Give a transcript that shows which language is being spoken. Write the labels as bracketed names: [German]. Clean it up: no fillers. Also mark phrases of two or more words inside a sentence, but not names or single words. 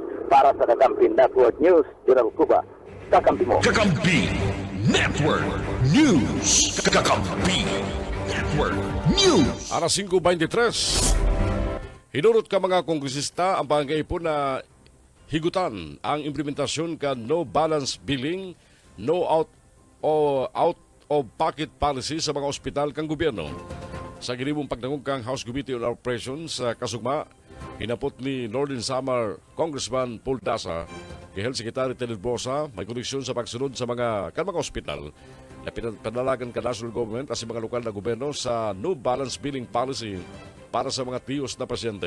[Waray] Para sa Kakampi Network News, General Cuba, kakampi mo. Kakampi Network News. Kakampi Network News. Alas 5:23. Hinurot ka mga kongresista ang pangkaipon na higutan ang implementasyon ka [English] no balance billing, no out of pocket policy [Waray] sa mga ospital kang gobyerno. Sa ginibong pagdangog kang House Committee on Operations sa kasugma, hinapot ni Northern Samar Congressman Paul Daza kay Health Secretary Ted Bosa may koneksyon sa pagsunod sa mga ospital na pinadalagan ka national government at mga lokal na gobyerno sa [English] no balance billing policy [Waray] para sa mga tiyos na pasyente.